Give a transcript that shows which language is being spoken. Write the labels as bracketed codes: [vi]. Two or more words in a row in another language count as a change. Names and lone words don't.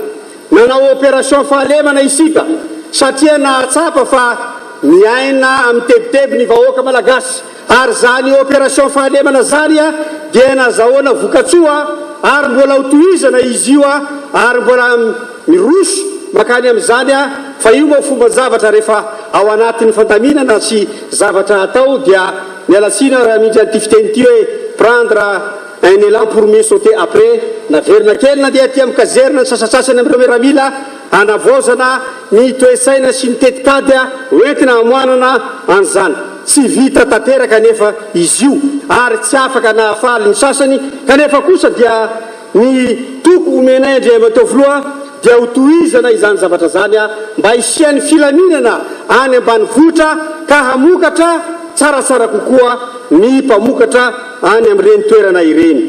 [mg] Nanao opération fahalemana isika satria nahatsapa fa miaina amin'ny tebiteby ny vahoaka malagasy ary zany opération fahalemana zany dia nazahoana vokatsoa ary mbola hotohizana izy io ary mbola miroso makany amin'izany fa io moa fomba zavatra rehefa ao anatin'ny fandaminana sy zavatra atao dia mialatsina raha mindry an'ity fiteny ity hoe [fr] prendre un élan pour mieux sauter après. [mg] Naverina kely na dia aty amin'ny kazerina ny sasasasany amin'ireo miaramila hanavaozana ny toe-tsaina sy ny tetikady hoentina hamoanana an'izany. Tsy vita tanteraka nefa izy io ary tsy afaka nahafaly ny sasany kanefa kosa dia ny toko omenay Andriamatoa Filoha dia ho tohizana izany zavatra zany mba hisian'ny filaminana any ambanivohitra ka hamokatra tsaratsara kokoa ny mpamokatra any amin'ireny toerana ireny.